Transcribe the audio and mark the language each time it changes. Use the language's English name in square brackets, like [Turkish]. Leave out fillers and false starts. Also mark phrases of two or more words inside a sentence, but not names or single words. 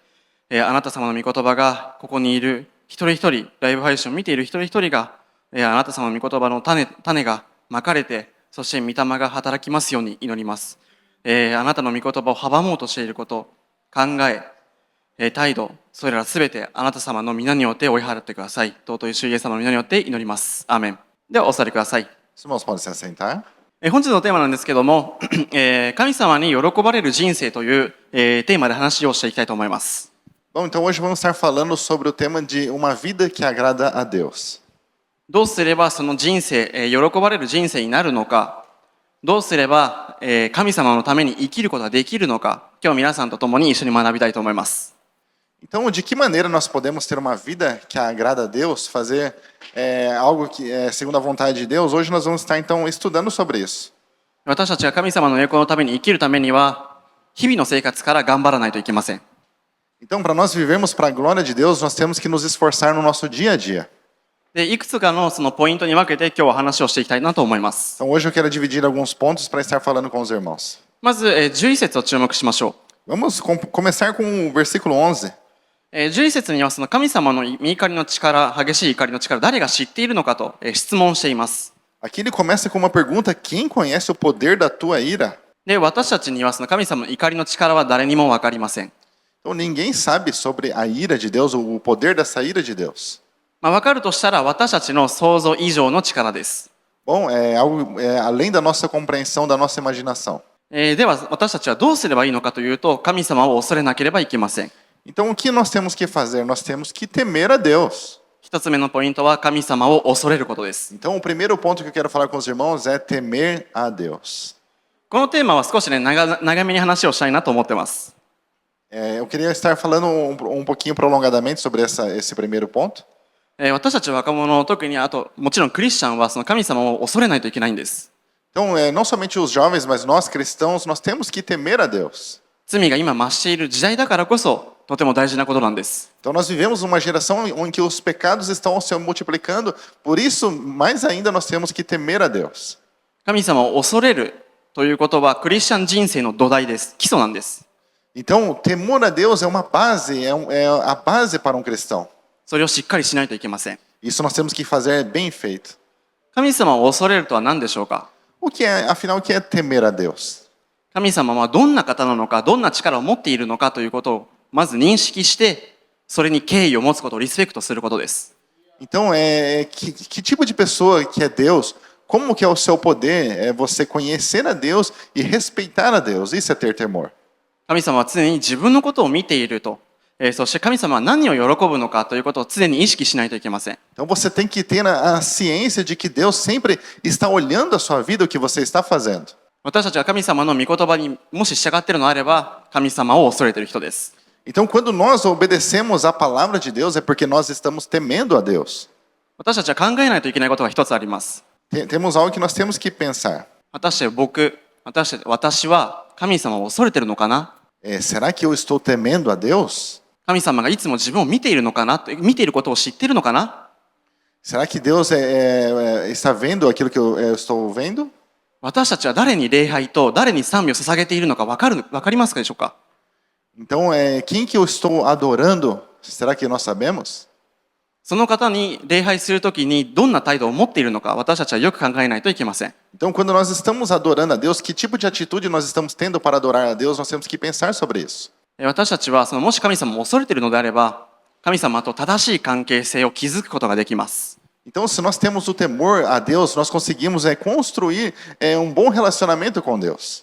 [Japanese] あなた様の御言葉がここにいる一人一人、ライブ配信を見ている一人一人が、あなた様の御言葉の種がまかれて、そして御霊が働きますように祈ります。あなたの御言葉を阻もうとしていること、考え、態度、それらすべてあなた様の皆によって追い払ってください。尊い主イエス様の皆によって祈ります。アーメン。ではお座りください。 [Portuguese] Os irmãos podem se assentar. [Japanese] 本日のテーマなんですけども、神様に喜ばれる人生という、テーマで話をしていきたいと思います。 [Portuguese] Bom, então hoje vamos estar falando sobre o tema de uma vida que agrada a Deus. [Japanese] どうすればその人生、喜ばれる人生になるのか、どうすれば、神様のために生きることができるのか、今日皆さんと共に一緒に学びたいと思います。 [Portuguese] Então, de que maneira nós podemos ter uma vida que agrada a Deus, fazer algo que é segundo a vontade de Deus? Hoje nós vamos estar então estudando sobre isso. [Japanese] 私たちが神様の栄光のために生きるためには、日々の生活から頑張らないといけません。 [Portuguese] Então, para nós vivermos para a glória de Deus, nós temos que nos esforçar no nosso dia a dia. [Japanese] で、いくつかのそのポイントに分けて今日は話をしていきたいなと思います。 [Portuguese] Então, hoje eu quero dividir alguns pontos para estar falando com os irmãos. [Japanese] まず、11節を注目しましょう。 [Portuguese] Vamos começar com o versículo 11. [Japanese] 11 節にはその神様の御怒りの力、激しい怒りの力、誰が知っているのかと質問しています。 [Portuguese] Aqui ele começa com uma pergunta: quem conhece o poder da tua ira? [Japanese] で、私たちにはその神様の怒りの力は誰にも分かりません。 [Portuguese] Então ninguém sabe sobre a ira de Deus, o poder dessa ira de Deus. [Japanese] 分かるとしたら私たちの想像以上の力です。 [Portuguese] Bom, é algo além da nossa compreensão, da nossa imaginação. [Japanese] では私たちはどうすればいいのかというと、神様を恐れなければいけません。 [Portuguese] Então o que nós temos que fazer? Nós temos que temer a Deus. [Japanese] 一つ目のポイントは神様を恐れることです。 [Portuguese] Então o primeiro ponto que eu quero falar com os irmãos é temer a Deus. [Japanese] このテーマは少し長めに話をしたいなと思ってます。 [Portuguese] Eu queria estar falando um pouquinho prolongadamente sobre esse primeiro ponto. [Japanese] 私たち若者、特にあともちろんクリスチャンはその神様を恐れないといけないんです。 [Portuguese] Então, não somente os jovens, mas nós cristãos, nós temos que temer a Deus. [Japanese] 罪が今増している時代だからこそとても大事なことなんです。 [Portuguese] Então nós vivemos uma geração em que os pecados estão se multiplicando, por isso mais ainda nós temos que temer a Deus. [Japanese] 神様を恐れるということはクリスチャン人生の土台です。基礎なんです。 [Portuguese] Então, o temor a Deus é uma base, é a base para um cristão. [Japanese] それをしっかりしないといけません。 [Portuguese] Isso nós temos que fazer bem feito. [Japanese] 神様を恐れるとは何でしょうか。 [Portuguese] Afinal, o que é temer a Deus? [Japanese] 神様はどんな方なのか、どんな力を持っているのかということをまず認識して、それに敬意を持つこと、リスペクトすることです。 [Portuguese] Então, que tipo de pessoa que é Deus? Como que é o seu poder? É você conhecer a Deus e respeitar a Deus. Isso é ter temor. [Japanese] 神様は常に自分のことを見ていると、そして神様は何を喜ぶのかということを常に意識しないといけません。 [Portuguese] Então, você tem que ter a ciência de que Deus sempre está olhando a sua vida, o que você está fazendo. [Japanese] 私たちが神様の御言葉にもし従っているのであれば、神様を恐れている人です。 [Portuguese] Então, quando nós obedecemos a palavra de Deus, é porque nós estamos temendo a Deus. [Japanese] 私たちは考えないといけないことが一つあります。 [Portuguese] Temos algo que nós temos que pensar. [Japanese] 果たして私は神様を恐れているのかな。 [Portuguese] Será que eu estou temendo a Deus? [Japanese] 神様がいつも自分を見ているのかな、見ていることを知っているのかな。 [Portuguese] Será que Deus está vendo aquilo que eu estou vendo? [Japanese] 私たちは誰に礼拝と誰に賛美を捧げているのか分かりますかでしょうか。 [Portuguese] Então, quem que eu estou adorando? Será que nós sabemos? [Japanese] その方に礼拝するときにどんな態度を持っているのか、私たちはよく考えないといけません。 [Portuguese] Então, quando nós estamos adorando a Deus, que tipo de atitude nós estamos tendo para adorar a Deus? Nós temos que pensar sobre isso. [Japanese] 私たちはもし神様を恐れているのであれば、神様と正しい関係性を築くことができます。 [Portuguese] Então, se nós temos o temor a Deus, nós conseguimos construir bom relacionamento com Deus.